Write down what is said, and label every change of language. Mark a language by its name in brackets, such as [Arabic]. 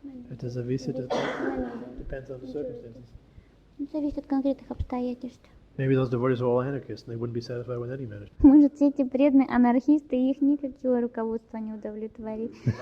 [Russian] Это зависит, [English] depends on the circumstances. [Russian] Зависит от конкретных обстоятельств. [English] Maybe those devotees are all anarchists and they wouldn't be satisfied with any management. [Russian] Может, все эти преданные анархисты, и их никакое руководство не удовлетворит.